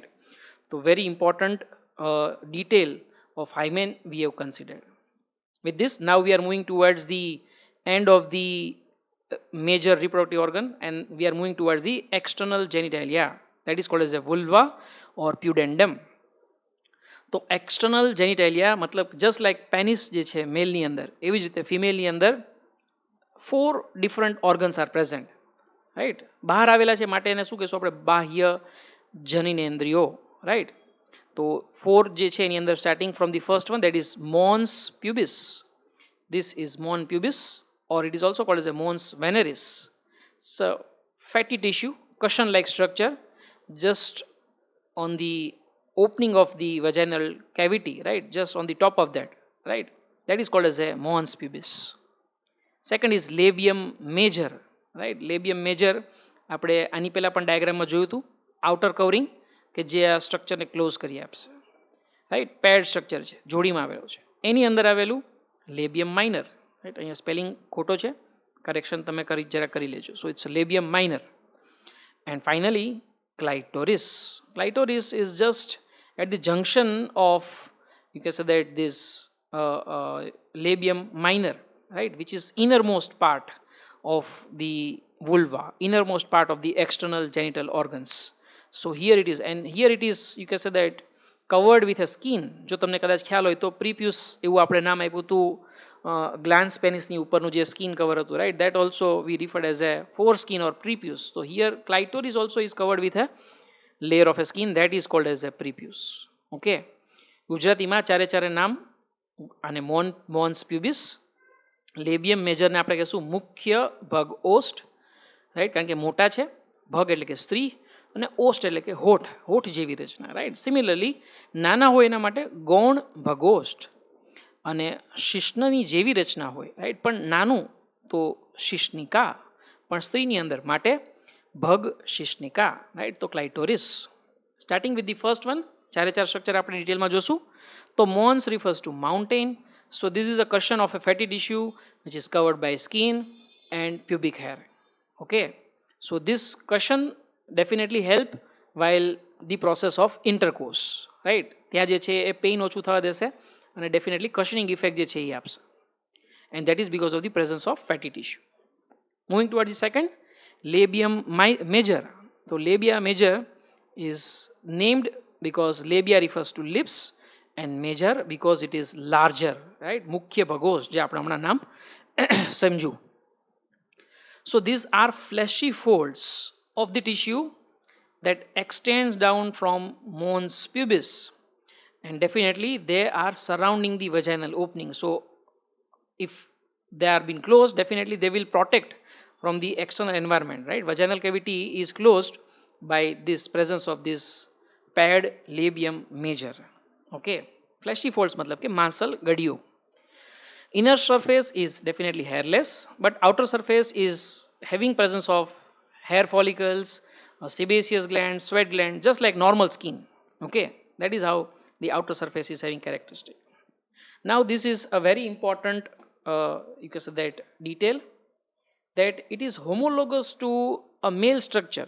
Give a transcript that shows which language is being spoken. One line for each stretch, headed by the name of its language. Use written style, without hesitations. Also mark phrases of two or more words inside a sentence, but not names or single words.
English: So very important detail of hymen we have considered. With this, now we are moving towards the end of the major reproductive organ, and we are moving towards the external genitalia, that is called as a vulva or pudendum.
Gujarati: તો
English: external genitalia
Gujarati: મતલબ
English: just like penis
Gujarati: જે છે મેલની અંદર, એવી જ રીતે ફિમેલની અંદર 4
English: different organs are present, right.
Gujarati: બહાર આવેલા છે માટે એને શું કહેશું આપણે, બાહ્ય જનનેન્દ્રિયો, રાઈટ. તો 4 જે છે એની અંદર
English: starting from the first one, that is mons pubis. this is mon pubis, or it is also called as a mons veneris. So fatty tissue, cushion like structure just on the opening of the vaginal cavity, right, just on the top of that, right, that is called as a mons pubis. Second is labium major, right. Labium major
Gujarati: આપણે આની પહેલા પણ ડાયાગ્રામમાં જોયું હતું,
English: outer covering
Gujarati: કે જે આ સ્ટ્રક્ચરને ક્લોઝ કરી આપશે, રાઈટ.
English: pad structure
Gujarati: છે, જોડીમાં આવેલો છે, એની અંદર આવેલું
English: labium minor,
Gujarati: રાઈટ. અહીંયા સ્પેલિંગ ખોટો છે, કરેક્શન તમે જરા કરી લેજો.
English: so it's labium minor. and finally clitoris. Clitoris is just at the junction of, you can say that, this labium minor, right, which is innermost part of the vulva, innermost part of the external genital organs. So here it is, and here it is, you can say that covered with a skin.
Gujarati: જો તમને કદાચ ખ્યાલ હોય તો પ્રીપ્યુસ એવું આપણે નામ આપ્યું હતું
English: glans penis
Gujarati: ઉપરનું જે
English: skin cover
Gujarati: હતું, રાઈટ,
English: that also we referred as a foreskin or prepuce. So here clitoris also is covered with a layer of a skin, that is called as a prepuce.
Gujarati: Okay, ગુજરાતીમાં ચારે નામ, અને
English: mons pubis, labium major
Gujarati: આપણે કહીશું મુખ્ય ભગ ઓસ્ટ, રાઈટ, કારણ કે મોટા છે, ભગ એટલે કે સ્ત્રી, અને ઓસ્ટ એટલે કે હોઠ, હોઠ જેવી રચના, રાઈટ. સિમિલરલી નાના હોય એના માટે ગૌણ ભગોષ્ઠ, અને શિશ્નની જેવી રચના હોય, રાઈટ, પણ નાનું તો શિશ્નિકા, પણ સ્ત્રીની અંદર માટે ભગ શિશ્નિકા, રાઈટ. તો ક્લાઇટોરિસ.
English: starting with the first one,
Gujarati: ચારે સ્ટ્રક્ચર આપણે ડિટેલમાં જોશું.
English: તો mons refers to mountain. So this is a cushion of a fatty tissue which is covered by skin and pubic hair. Okay, so this cushion definitely help while the process of intercourse, right.
Gujarati: ત્યાં જે છે એ પેઇન ઓછું થવા દેશે અને
English: definitely cushioning effect
Gujarati: જે છે એ આપશે,
English: and that is because of the presence of fatty tissue. Moving towards the second, labium major. So labia major is named because labia refers to lips and major because it is larger, right.
Gujarati: મુખ્ય ભગોસ જે આપણે હમણાં નામ સમજ્યું.
English: So these are fleshy folds of the tissue that extends down from mons pubis, and definitely they are surrounding the vaginal opening. So if they are been closed, definitely they will protect from the external environment, right. Vaginal cavity is closed by this presence of this paired labium major. Okay, fleshy folds
Gujarati: મતલબ કે માંસલ ગડિયો.
English: Inner surface is definitely hairless, but outer surface is having presence of hair follicles, sebaceous gland, sweat gland, just like normal skin. Okay, that is how the outer surface is having characteristic. Now this is a very important you can say that detail, that it is homologous to a male structure.